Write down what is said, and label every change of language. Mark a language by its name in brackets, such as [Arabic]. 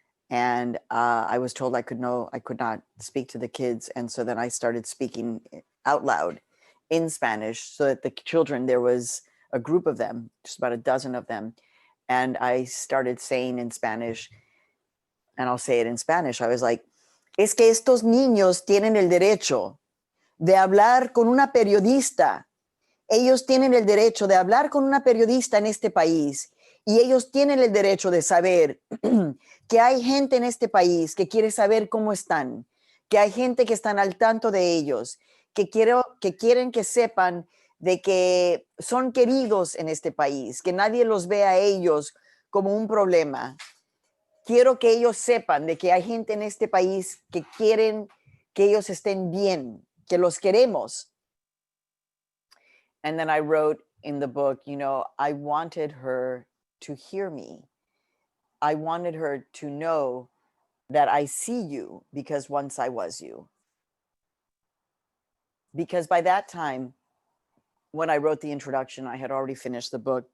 [English] And I was told I could not speak to the kids. And so then I started speaking out loud in Spanish so that the children, there was a group of them, just about a dozen of them. And I started saying in Spanish, and I'll say it in Spanish. I was like, [Spanish] es que estos niños tienen el derecho de hablar con una periodista. Ellos tienen el derecho de hablar con una periodista en este país Y ellos tienen el derecho de saber que hay gente en este país que quiere saber cómo están, que hay gente que están al tanto de ellos, que quieren que sepan de que son queridos en este país, que nadie los ve a ellos como un problema. Quiero que ellos sepan de que hay gente en este país que quieren que ellos estén bien, que los queremos. [English] And then I wrote in the book, you know, I wanted her to hear me. I wanted her to know that I see you because once I was you. Because by that time, when I wrote the introduction, I had already finished the book.